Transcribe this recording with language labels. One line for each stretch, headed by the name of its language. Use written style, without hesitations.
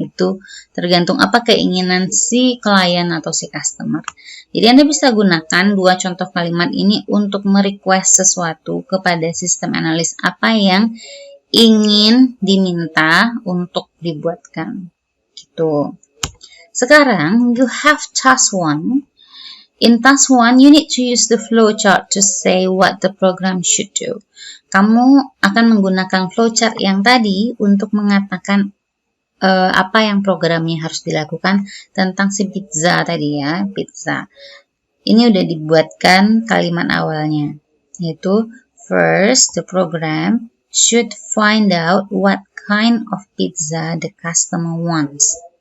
Indonesian: Itu tergantung apa keinginan si klien atau si customer. Jadi Anda bisa gunakan dua contoh kalimat ini untuk merequest sesuatu kepada sistem analis apa yang ingin diminta untuk dibuatkan gitu. Sekarang,
English: you have task 1. In task 1, you need to use the flowchart to say what the program should do.
Indonesian: Kamu akan menggunakan flowchart yang tadi untuk mengatakan apa yang programnya harus dilakukan tentang si pizza tadi ya, pizza. Ini udah dibuatkan kalimat awalnya, yaitu
English: first, the program should find out what kind of pizza the customer wants.